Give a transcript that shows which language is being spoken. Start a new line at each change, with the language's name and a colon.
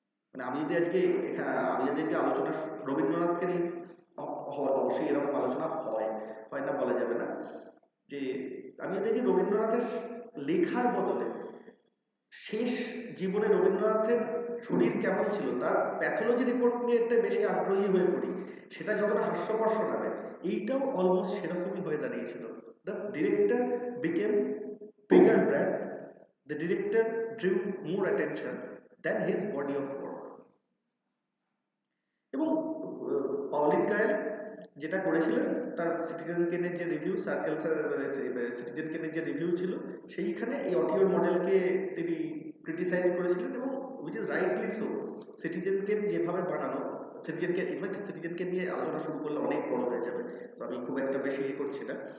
Bangla: মানে আমি যদি আজকে আলোচনা রবীন্দ্রনাথকে নিয়ে, অবশ্যই এরকম আলোচনা হয় না বলা যাবে না, যে আমি যদি রবীন্দ্রনাথের লেখার বদলে শেষ জীবনে রবীন্দ্রনাথের শরীর কেমন ছিল তার প্যাথোলজি রিপোর্ট নিয়ে একটা বেশি আগ্রহী হয়ে পড়ি, সেটা যতটা হাস্যকর শোনাবে, এইটাও অলমোস্ট সেরকমই হয়ে দাঁড়িয়েছিল।
English: The director became bigger brand, the director drew more attention than his body of work.
Bangla: এবং পাউলিন কায়েল যেটা করেছিলেন, তার সিটিজেন কেনের যে রিভিউ, সিটিজেন কেনের যে রিভিউ ছিল, সেইখানে এই অডিও মডেলকে তিনি ক্রিটিসাইজ করেছিলেন, এবং
English: Which is rightly so.
Bangla: Citizen কেন যেভাবে বানানো, সিটিজেন কেন নিয়ে আলোচনা শুরু করলে অনেক বড় হয়ে যাবে, তো আমি খুব একটা বেশি করছি না।